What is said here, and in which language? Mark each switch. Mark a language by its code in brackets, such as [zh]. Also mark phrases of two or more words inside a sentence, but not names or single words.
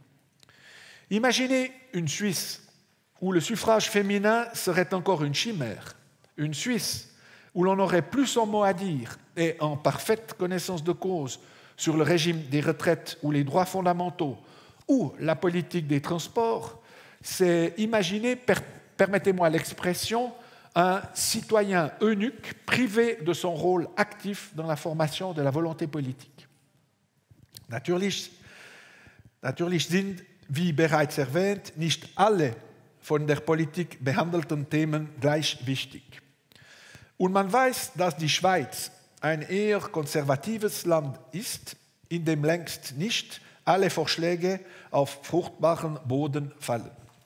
[fr] Imaginez une Suisse où le suffrage féminin serait encore une chimère, une Suisse où l'on aurait plus son mot à dire et en parfaite connaissance de cause sur le régime des retraites ou les droits fondamentaux ou la politique des transports, c'est imaginer, permettez-moi l'expression, un citoyen eunuque privé de son rôle actif dans la formation de la volonté politique. [de] Natürlich sind, wie bereits erwähnt, nicht alle von der Politik behandelten Themen gleich wichtig. Und man weiß, dass die Schweiz ein eher konservatives Land ist, in dem längst nicht alle Vorschläge auf fruchtbaren Boden fallen.